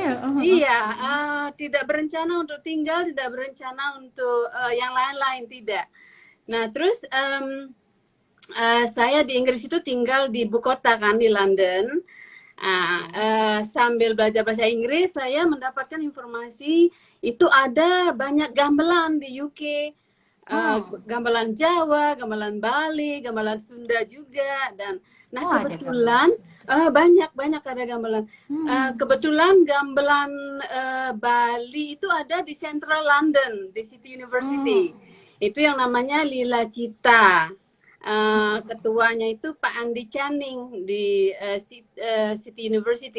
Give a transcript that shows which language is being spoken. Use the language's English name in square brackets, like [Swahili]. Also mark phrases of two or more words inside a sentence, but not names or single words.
[Indonesian] Iya, tidak berencana untuk tinggal, tidak berencana untuk yang lain-lain, tidak. Nah, terus saya di Inggris itu tinggal di ibu kota kan, di London. Sambil belajar bahasa Inggris, saya mendapatkan informasi itu ada banyak gamelan di UK. Gamelan Jawa, gamelan Bali, gamelan Sunda juga. Dan nah, Oh, ada kebetulan banyak ada gamelan. Kebetulan gamelan Bali itu ada di Central London, di City University. Itu yang namanya Lila Cita. Ketuanya itu Pak Andi Channing di City University.